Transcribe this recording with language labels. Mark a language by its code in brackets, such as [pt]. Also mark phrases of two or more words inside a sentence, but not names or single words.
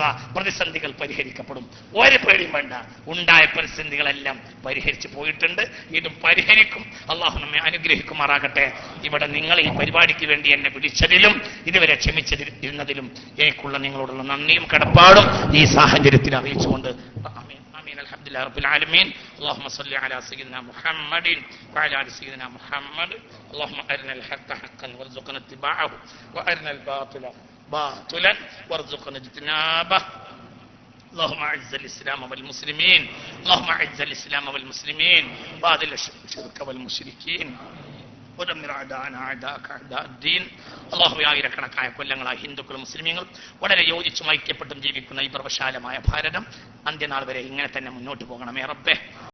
[ml] പ്രതിസന്ധികൾ പരിഹരിക്കപ്പെടും, ഒരു പേടിയും വേണ്ട. ഉണ്ടായ പ്രതിസന്ധികളെല്ലാം പരിഹരിച്ചു പോയിട്ടുണ്ട്, ഇതും പരിഹരിക്കും. അള്ളാഹു നമ്മെ അനുഗ്രഹിക്കുമാറാകട്ടെ. ഇവിടെ നിങ്ങൾ ഈ പരിപാടിക്ക് വേണ്ടി എന്നെ വിളിച്ചതിലും ഇതുവരെ ക്ഷമിച്ചിരുന്നതിലും എനിക്കുള്ള നിങ്ങളോടുള്ള നന്ദിയും കടപ്പാടും ഈ സാഹചര്യത്തിൽ അറിയിച്ചുകൊണ്ട് [ar] الحمد لله رب العالمين. اللهم صل على سيدنا محمد وعلى ال سيدنا محمد. اللهم ارنا الحق حقا وارزقنا اتباعه وارنا الباطل باطلا وارزقنا اجتنابه. اللهم اعز الاسلام والمسلمين. اللهم اعز الاسلام والمسلمين واذل الشرك والمشركين ودمر اعداءنا اعداءك اعداء الدين. [ml] അള്ളാഹു ആയിരക്കണക്കായ കൊല്ലങ്ങളായി ഹിന്ദുക്കളും മുസ്ലിമീങ്ങളും വളരെ യോജിച്ചും ഐക്യപ്പെട്ടും ജീവിക്കുന്ന ഈ പ്രവശാലമായ ഭാരതം അന്ത്യനാൾ വരെ ഇങ്ങനെ തന്നെ മുന്നോട്ട് പോകണമേ റബ്ബേ.